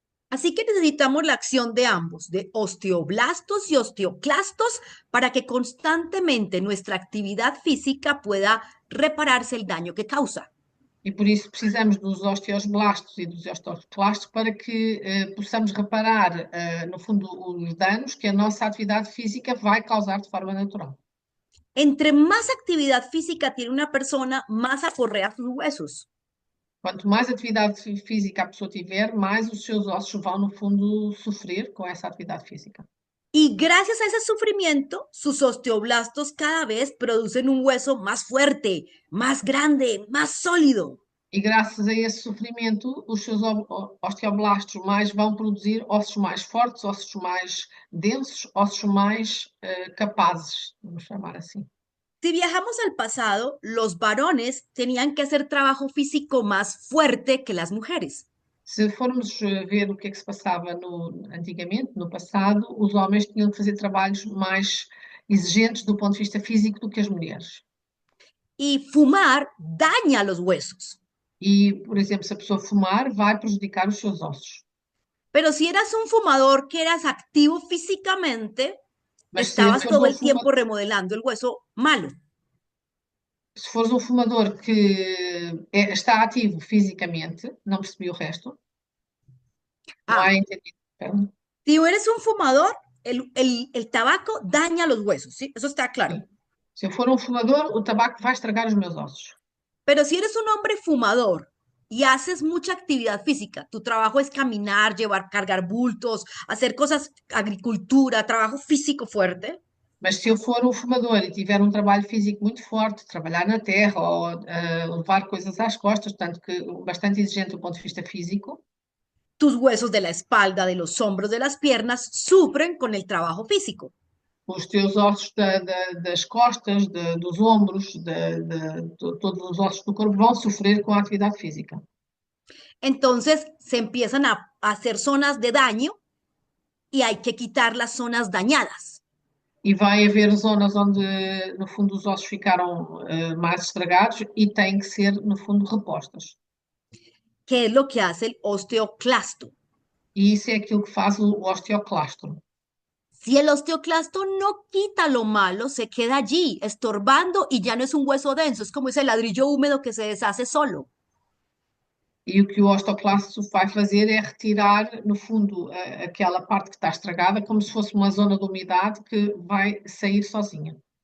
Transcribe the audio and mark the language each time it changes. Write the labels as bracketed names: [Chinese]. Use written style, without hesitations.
[Spanish] Así que necesitamos la acción de ambos, de osteoblastos y osteoclastos, para que constantemente nuestra actividad física pueda repararse el daño que causa. [Portuguese] E por isso precisamos dos osteoblastos e dos osteoclastos para que possamos reparar, no fundo, os danos que a nossa atividade física vai causar de forma natural. [Spanish] Entre más actividad física tiene una persona, más aporrea sus huesos. [Portuguese] Quanto mais atividade física a pessoa tiver, mais os seus ossos vão, no fundo, sofrer com essa atividade física. [Spanish] Y gracias a ese sufrimiento, sus osteoblastos cada vez producen un hueso más fuerte, más grande, más sólido. [Portuguese] E graças a esse sofrimento, os seus osteoblastos mais vão produzir ossos mais fortes, ossos mais densos, ossos mais capazes, vamos chamar assim. [Spanish] Si viajamos al pasado, los varones tenían que hacer trabajo físico más fuerte que las mujeres. [Portuguese] Se formos ver o que é que se passava antigamente, no passado, os homens tinham que fazer trabalhos mais exigentes do ponto de vista físico do que as mulheres. [Spanish] Y fumar daña los huesos. [Portuguese] E, por exemplo, se a pessoa fumar, vai prejudicar os seus ossos. [Spanish] Pero si eras un fumador que eras activo físicamente, [Portuguese] Mas [Spanish] estabas todo el tiempo remodelando el hueso malo. [Portuguese] se fores um fumador que está ativo fisicamente, não percebi o resto, não Ah, [Spanish] há entendido. [Portuguese] Perdão. [Spanish] si eres un fumador, el tabaco daña los huesos, ¿sí? Eso está claro. [Portuguese] Sim. Se eu for um fumador, o tabaco vai estragar os meus ossos. [Spanish] Pero si eres un hombre fumador y haces mucha actividad física, tu trabajo es caminar, llevar, cargar bultos, hacer cosas, agricultura, trabajo físico fuerte, [Portuguese] Mas se eu for um fumador e tiver um trabalho físico muito forte, trabalhar na terra ou levar coisas às costas, portanto, que bastante exigente do ponto de vista físico, [Spanish] tus huesos de la espalda, de los hombros, de las piernas sufren con el trabajo físico. [Portuguese] os teus ossos das costas, dos ombros, todos os ossos do corpo vão sofrer com a atividade física. [Spanish] Entonces se empiezan a hacer zonas de daño y hay que quitar las zonas dañadas. [Portuguese] E vai haver zonas onde, no fundo, os ossos ficaram mais estragados e têm que ser, no fundo, repostas. [Spanish] ¿Qué es lo que hace el osteoclasto? [Portuguese] E isso é aquilo que faz o osteoclasto. [Spanish] Si el osteoclasto no quita lo malo, se queda allí, estorbando y ya no es un hueso denso, es como ese ladrillo húmedo que se deshace solo. [Portuguese] E o que o osteoclasto vai fazer é retirar, no fundo, aquela parte que está estragada, como se fosse uma zona de umidade que vai sair sozinha.